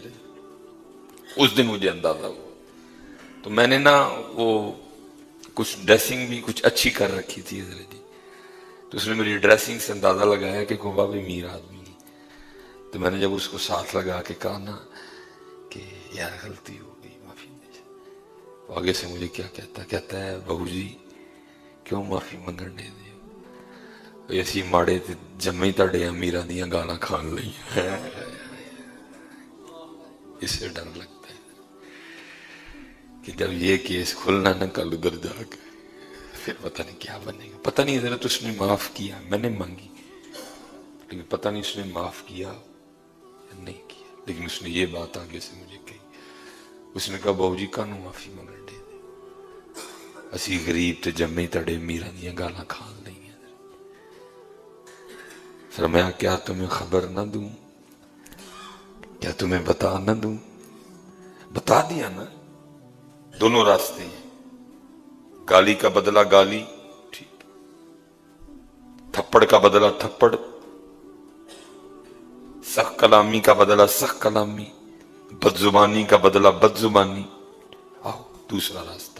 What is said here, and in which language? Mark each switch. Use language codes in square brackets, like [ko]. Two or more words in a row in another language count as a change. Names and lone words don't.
[ur] اس دن مجھے اندازہ ہوا، تو میں نے نا وہ کچھ ڈریسنگ بھی کچھ اچھی کر رکھی تھی حضرت جی، تو اس نے میری ڈریسنگ سے اندازہ لگایا کہ گوبا بھی امیر آدمی ہے، تو میں نے جب اس کو ساتھ لگا کے کہا نا کہ یار غلطی ہو گئی، معافی دے، تو آگے سے مجھے کیا کہتا ہے [pa] بہو جی کیوں معافی منگن دے دے، اسی ماڑے تے جمے تاڑے امیراں دیاں گالاں کھان لئی، [ur] اس سے ڈر لگتا ہے کہ جب یہ کیس کھلنا نہ کل ادھر جا کے پھر پتہ نہیں کیا بنے گا۔ پتہ نہیں حضرت اس نے معاف کیا، میں نے مانگی لیکن پتہ نہیں اس نے معاف کیا یا نہیں کیا، لیکن اس نے یہ بات آگے سے مجھے کہی، اس نے کہا [pa] بہو جی کانوں معافی منگن دے دے، اسی غریب تے جمے تڑے امیراں دیاں گالاں کھان لئی۔ [ur] فرمایا کیا تمہیں خبر نہ دوں، کیا تمہیں بتا نہ دوں؟ بتا دیا نا، دونوں راستے ہیں، گالی کا بدلہ گالی، ٹھیک، تھپڑ کا بدلہ تھپڑ، سخت کلامی کا بدلہ سخت کلامی، بد زبانی کا بدلہ بد زبانی، دوسرا راستہ.